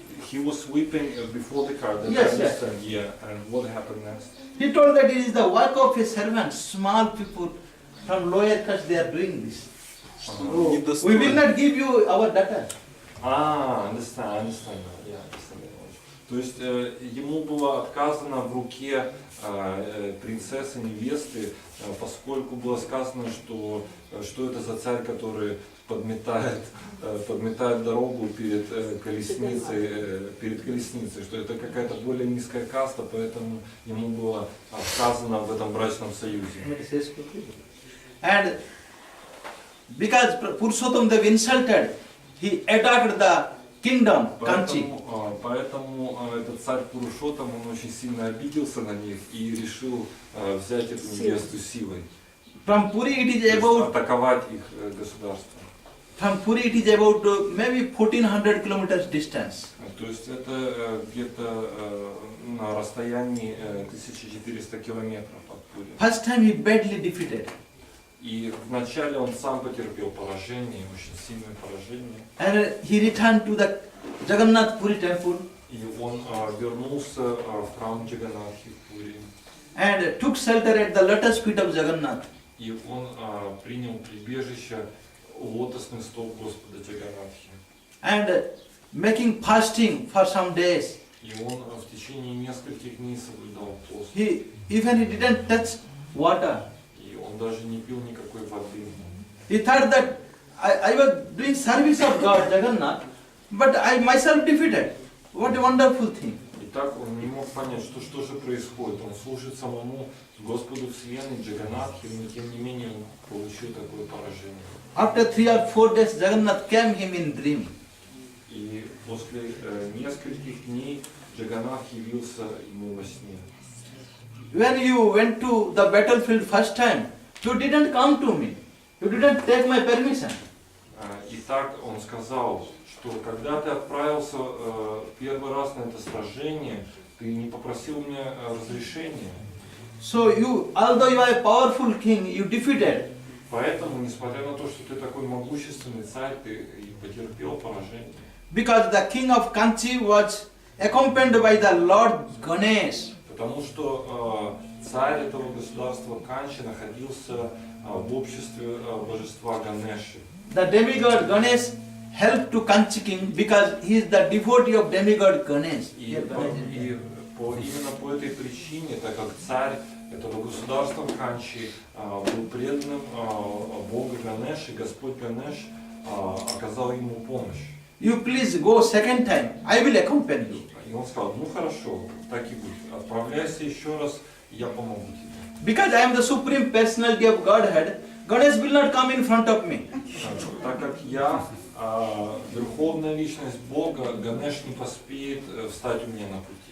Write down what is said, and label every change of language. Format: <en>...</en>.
<en>He was sweeping before the car. Yes. Yeah. And what happened next? He told that it is the work of a servant. Small people from lower caste, they are doing this. We will not give you our daughter. Understand. Yeah, understand.</en> <ru>То есть ему было отказано в руке принцессы, невесты, поскольку было сказано, что это за царь, который подметает дорогу перед колесницей, что это какая-то более низкая каста, поэтому ему было отказано в этом брачном союзе.</ru> <en>And because Purushottam Dev insulted, he attacked the kingdom, Kanchi.</en> <ru>Поэтому этот царь Пурушоттам, он очень сильно обиделся на них и решил взять эту невесту силой.</ru> <en>From Puri it is about</en> <ru>атаковать их государство.</ru> <en>From Puri it is about maybe 1400 kilometers distance.</en> <ru>То есть это где-то на расстоянии 1400 километров от Пури.</ru> <en>First time he badly defeated.</en> <ru>И вначале он сам потерпел поражение, очень сильное поражение.</ru> <en>And he returned to the Jagannath Puri temple.</en> <ru>И он вернулся в храм Джаганатхи в Пури.</ru> <en>And took shelter at the lotus feet of Jagannath.</en> <ru>И он принял прибежище у лотосных стоп Господа Джаганатхи.</ru> <en>And making fasting for some days.</en> <ru>И он в течение нескольких дней соблюдал пост.</ru> <en>He didn't touch water.</en> <ru>И он даже не пил никакой воды.</ru> <en>He thought that I was doing service of God, Jagannath. but I myself defeated. What a wonderful thing.</en> <ru>И так он не мог понять, что же происходит. Он служит самому Господу Вселенной, Джаганатхе, но тем не менее он получил такое поражение.</ru> <en>After 3 or 4 days, Jagannath came him in dream.</en> <ru>И после нескольких дней Джаганнат явился ему во сне.</ru> <en>When you went to the battlefield first time, you didn't come to me. You didn't take my permission.</en> <ru>И так он сказал, что когда ты отправился первый раз на это сражение, ты не попросил у меня разрешения.</ru> <en>So you, although you are a powerful king, you defeated.</en> <ru>Поэтому, несмотря на то, что ты такой могущественный царь, ты и потерпел поражение.</ru> <en>Because the king of Kanchi was accompanied by the Lord Ganesh.</en> <ru>Потому что царь этого государства Канчи находился в обществе божества Ганеши.</ru> <en>The demigod Ganesh helped to Kanchi king because he is the devotee of demigod Ganesh.</en> <ru>Именно по этой причине, так как царь этого государства Канчи был преданным Богу Ганеши, Господь Ганеш оказал ему помощь.</ru> <en>You please go second time, I will accompany you.</en> <ru>И он сказал, ну хорошо, так и будет, отправляйся еще раз, я помогу тебе.</ru> <en>Because I am the supreme personality of Godhead, Ganesh will not come in front of me.</en> <ru>Так как я верховная личность Бога, Ганеш не поспеет встать у меня на пути.</ru>